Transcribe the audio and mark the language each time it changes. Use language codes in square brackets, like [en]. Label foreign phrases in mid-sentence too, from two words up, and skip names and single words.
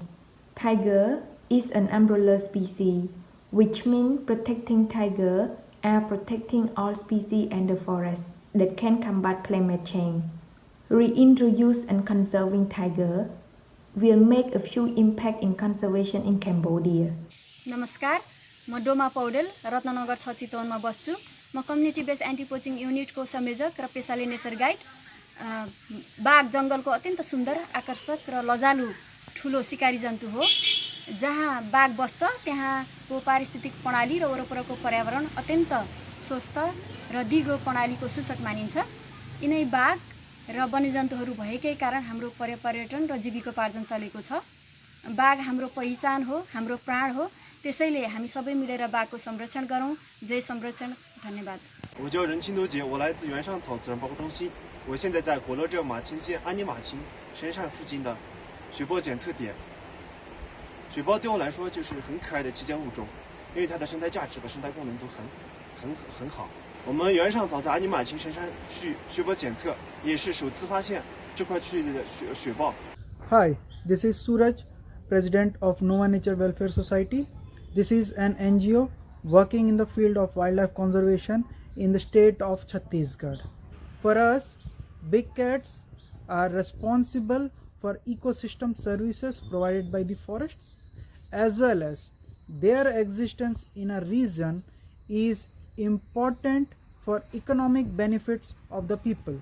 [en] Tiger is an umbrella species, which means protecting tiger are protecting all species and the forest that can combat climate change. Reintroduce and conserving tiger will make a huge impact in conservation in Cambodia. [ne] Namaskar, म डोमा पौडेल रत्ननगर 6 चितवनमा बस्छु। म [en] community based anti poaching unit [ne] संयोजक र पेशाले [en] nature guide. [ne] बाघ जंगलको अत्यन्त सुन्दर, आकर्षक र लजालु ठुलो शिकारी जन्तु हो। जहाँ बाघ बस्छ त्यहाँको पारिस्थितिक प्रणाली र वरपरको पर्यावरण अत्यन्त स्वस्थ र दिगो प्रणालीको सूचक मानिन्छ। यिनै बाघ र वन्यजन्तुहरू भएकै कारण हाम्रो पर्यटन र जीविकोपार्जन चलेको छ। बाघ हाम्रो पहिचान हो, हाम्रो प्राण हो। त्यसैले हामी सबै मिलेर बाघको संरक्षण गरौँ। जय संरक्षण, धन्यवाद। [zh] 我叫任清都杰，我来自原上草自然保护中心。我现在在国乐镇马青县安尼马青深山附近的雪豹检测点。雪豹对我来说就是很可爱的极简物种，因为它的生态价值和生态功能都很好。我们原上草在安尼马青深山区雪豹检测，也是首次发现这块区域的雪豹。 [en] Hi, this is Suraj, President of Nova Nature Welfare Society. This is an NGO working in the field of wildlife conservation in the state of Chhattisgarh. For us, big cats are responsible for ecosystem services provided by the forests, as well as their existence in a region is important for economic benefits of the people.